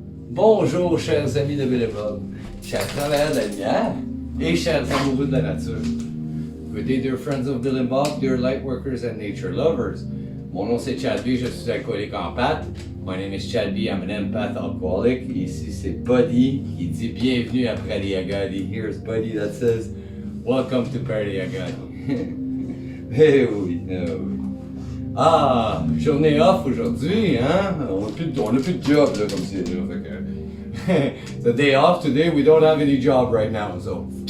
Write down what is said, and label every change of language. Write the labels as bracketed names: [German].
[French] Bonjour, chers amis de Belleville, chers travailleurs de la lumière et chers amoureux de la nature. [English] Good day, dear friends of Bill and Bob, dear lightworkers and nature lovers. [French] Mon nom c'est Chad B, je suis alcoolique en pâte. [English] My name is Chad B, I'm an empath alcoholic. [French] Ici c'est Buddy qui dit bienvenue à Party Agadi. [English] Here's Buddy that says welcome to Party Agadi. [French] Eh oui, eh oui. Ah, journée off aujourd'hui, hein? On n'a plus de job, là, comme c'est là. [English] Fait que, it's a day off today, we don't have any job right now, so.